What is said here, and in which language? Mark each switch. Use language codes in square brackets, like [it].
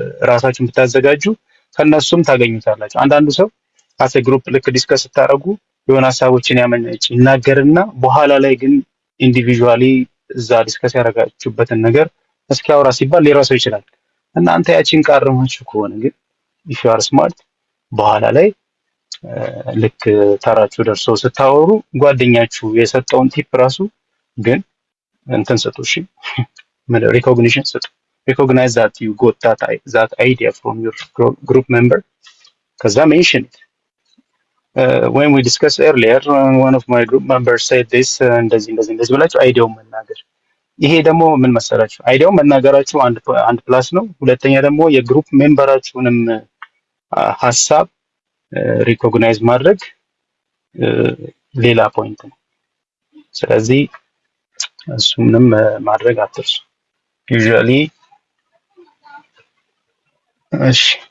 [am] ራሳችሁን ብታዘጋጁ ከነሱም ታገኙታላችሁ። አንዳንዱ ሰው አሰ ግሩፕ ልክ ዲስከስ ስታደርጉ የሆነ ሀሳቦችን ያመነጭ ይናገርና በኋላ ላይ ግን ኢንዲቪጁዋሊ እዛ ዲስከስ ያደረጋችሁበትን ነገር እስኪያወራ ሲባል ሊረሳው ይችላል። እናንተ ያቺን ቃርማችሁ ከሆነ ግን [en] ኢፍ ዩ አር ስማርት [am] በኋላ ላይ ልክ ተራችሁ ደርሶ ስታወሩ ጓደኛችሁ የሰጠውን ቲፕ ራሱ ግን እንትን ስጡ። እሺ ሪኮግኒሽን ስጡ። [en] recognize that you got that idea from your group member. [am] ከዛ [en] mention it. When we discussed earlier, one of my group members said this, [am] እንደዚህ ብላችሁ አይዲያውን መናገር። ይሄ ደግሞ ምን መሰላችሁ? አይዲያውን መናገራችሁ አንድ ፕላስ ነው። ሁለተኛ ደግሞ የግሩፕ ሜምበራችሁንም ሀሳብ ሪኮግናይዝ ማድረግ ሌላ ፖይንት ነው። ስለዚህ እሱንም ማድረግ አትርሱ። ዩዥዋሊ እሺ